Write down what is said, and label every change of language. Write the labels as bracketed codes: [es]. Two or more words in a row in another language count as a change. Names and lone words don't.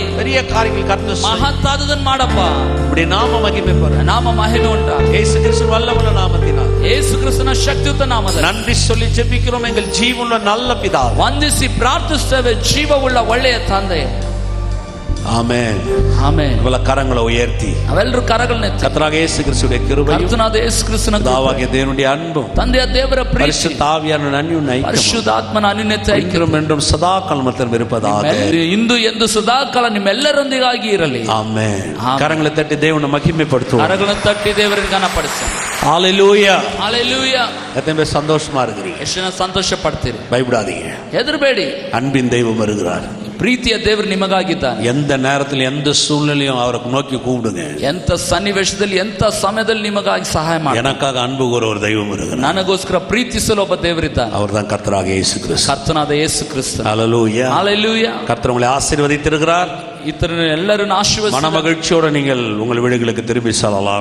[ta] பெரிய காரியங்கள் கர்த்தர் [kn] ಮಹತ್ತಾದದನ್ನು ಮಾಡಪ್ಪ. [ta] இப்படி நாம மகிமை பெற [kn] ನಾಮ ಮಹಿಮೆ ಉಂಟಾಗಲಿ. [ta] இயேசு கிறிஸ்து வல்லமுள்ள நாமத்தினால் [kn] ಯೇಸು ಕ್ರಿಸ್ತನ ಶಕ್ತಿಯುತ ನಾಮದಲ್ಲಿ [ta] நன்றி சொல்லி ஜெபிக்கிறோம் எங்கள் ஜீவனுள்ள நல்ல பிதாவே. [kn] ವಂದಿಸಿ ಪ್ರಾರ್ಥಿಸುತ್ತೇವೆ ಜೀವವುಳ್ಳ ಒಳ್ಳೆಯ ತಂದೆ. [ta] ஆமென் [kn] ಆಮೆನ್. [ta] இவ்வளவு கரங்களை உயர்த்தி [kn] ಅವೆಲ್ಲರೂ ಕರಗಳನ್ನೆತ್ತಿ [ta] கர்த்தராக இயேசு கிறிஸ்துவின் கிருபையும் [kn] ಕರ್ತನಾದ ಯೇಸು ಕ್ರಿಸ್ತನ [ta] பிதாவாகிய தேவனுடைய அன்பும் [kn] ತಂದೆಯ ದೇವರ ಪ್ರೀತಿ [ta] பரிசுத்த ஆவியான அந்யோன்ய ஐக்கியமும் [kn] ಪರಿಶುದ್ಧಾತ್ಮನ ಅನ್ಯೋನ್ಯತೆ [ta] இன்றும் என்றும் சதா காலமும் இருப்பதாக. [kn] ಇಂದು ಎಂದು ಸದಾಕಾಲ ನಿಮ್ಮೆಲ್ಲರೊಂದಿಗಾಗಿ ಇರಲಿ. [ta] ஆமென். கரங்களை தட்டி தேவனை மகிமைப்படுத்துவோம். [kn] ಕರಗಳನ್ನು ತಟ್ಟಿ ದೇವರಿಗೆ ಘನಪಡಿಸಿ. [ta] ஹalleluya. ஹalleluya. எத்தனை பேர் சந்தோஷமா இருக்கிறீங்க? [kn] ಎಷ್ಟು ಜನ ಸಂತೋಷ ಪಡ್ತೀರಿ? [ta] பயப்படாதீங்க. [kn] ಹೆದರಬೇಡಿ. [ta] அன்பின் தெய்வம் வருகிறார். [kn] ಪ್ರೀತಿಯ ದೇವರು ನಿಮಗಾಗಿದ್ದಾನೆ. [ta] எந்த நேரத்தில் எந்த சூழ்நிலையும் அவரை நோக்கி கூப்பிடுங்க. [kn] ಎಂತ ಸನ್ನಿವೇಶದಲ್ಲಿ ಎಂತ ಸಮಯದಲ್ಲಿ ನಿಮಗಾಗಿ ಸಹಾಯ ಮಾಡಿ. [ta] எனக்காக அன்பு கூற ஒரு தெய்வம் இருக்கிறார். [kn] ನನಗೋಸ್ಕರ ಪ್ರೀತಿಸಲು ಒಬ್ಬ ದೇವರಿದ್ದಾನೆ. [ta] அவர்தான் கர்த்தராக இயேசு கிறிஸ்து. [kn] ಕರ್ತನಾದ ಯೇಸು ಕ್ರಿಸ್ತ. [ta] ஹalleluya. ஹalleluya. கர்த்தர் உங்களை ஆசீர்வதித்திருக்கிறார். [kn] ಇತರ ಎಲ್ಲರನ್ನು ಆಶೀರ್ವದಿಸಿ [ta] மன மகிழ்ச்சியோட நீங்கள் உங்கள் வீடுகளுக்கு திரும்பி செல்லலாம்.